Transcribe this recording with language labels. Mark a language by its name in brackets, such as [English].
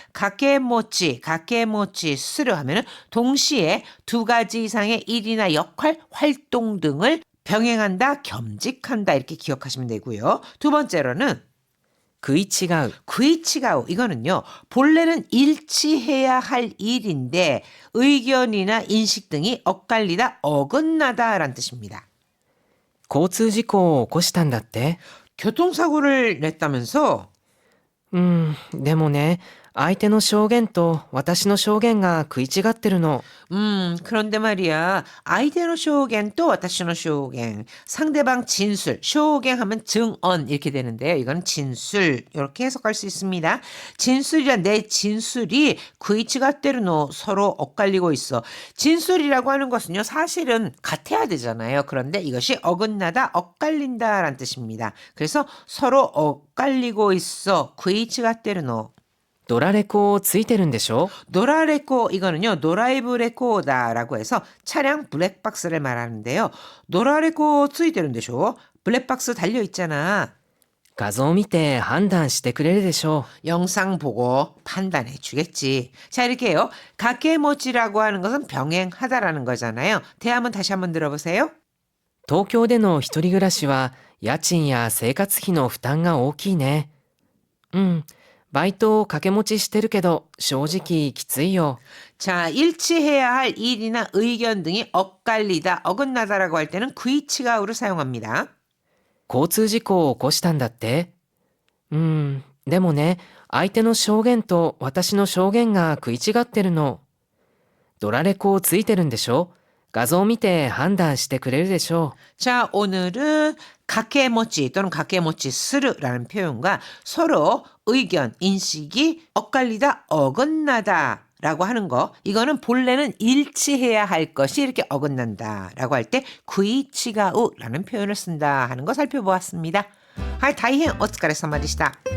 [Korean] 가게모치 스르 하면은 동시에 두 가지 이상의 일이나 역할, 활동 등을 병행한다, 겸직한다 이렇게 기억하시면 되고요. 두 번째로는 [Japanese] 食い違う、 [Korean] 구이치가오 이거는요. 본래는 일치해야 할 일인데 의견이나 인식 등이 엇갈리다, 어긋나다라는 뜻입니다. [Japanese] 交通事故を起こしたんだって。 [Korean] 교통사고를 냈다면서? [Japanese] でもね、相手の証言と私の証言が食い違ってるの。 [Korean] 그런데 말이야. [Japanese] 아이데노 쇼겐 또 와타시노 쇼겐. [Korean] 상대방 진술. 쇼겐 하면 증언 이렇게 되는데요. 이건 진술. 이렇게 해석할 수 있습니다. 진술이란 내 진술이 [Japanese] 구이치가 때르노 [Korean] 서로 엇갈리고 있어. 진술이라고 하는 것은요. 사실은 같아야 되잖아요. 그런데 이것이 어긋나다, 엇갈린다라는 뜻입니다. 그래서 서로 엇갈리고 있어. [Japanese] 구이치가 때르노. ドラレコついてるんでしょ？ [Korean] 노라레코 이거는요. 노라이브 레코다라고 해서 차량 블랙박스를 말하는데요. [Japanese] 노라레코 ついてるんでしょ? [Korean] 블랙박스 달려 있잖아. [Japanese] 画像見て判断してくれるでしょう。 [Korean] 영상 보고 판단해 주겠지. 자 이렇게요. 가케모치라고 하는 것은 병행하다라는 거잖아요. 대화문 다시 한번 들어보세요. [Japanese] 東京での一人暮らしは家賃や生活費の負担が大きいね。バイトを掛け持ちしてるけど正直きついよ。 [Korean] 자, 일치해야 할 일이나 의견 등이 엇갈리다, 어긋나다라고 할 때는 구이치가우를 사용합니다. [Japanese] 交通事故を起こしたんだって。でもね、相手の証言と私の証言が食い違ってるの。ドラレコついてるんでしょ？画像見て判断してくれるでしょう。 [Korean] 자, 오늘은 가케모치 또는 가케모치 스르라는 표현과 서로 의견, 인식이 엇갈리다, 어긋나다 라고 하는 거, 이거는 본래는 일치해야 할 것이 이렇게 어긋난다 라고 할 때 구이치가우 라는 표현을 쓴다 하는 거 살펴보았습니다. [Japanese] はい、大変お疲れ様でした。